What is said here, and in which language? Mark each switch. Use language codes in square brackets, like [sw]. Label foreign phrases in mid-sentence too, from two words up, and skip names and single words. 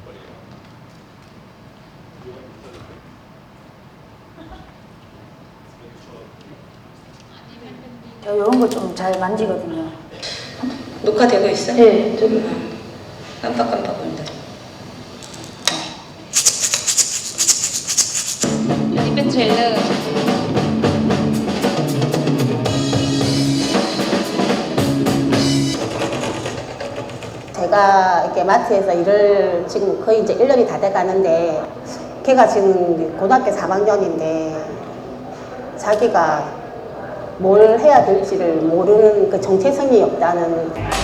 [ko] 저 이런 거 좀 잘 만지거든요. 녹화되고 있어요? 네, 저기. 깜빡깜빡 본다. [th] อันนี้เป็นเทรลเลอร์ [ko] 제가 이렇게 마트에서 일을 지금 거의 이제 1년이 다 돼 가는데 걔가 지금 고등학교 3학년인데 자기가 뭘 해야 될지를 모르는 그 정체성이 없다는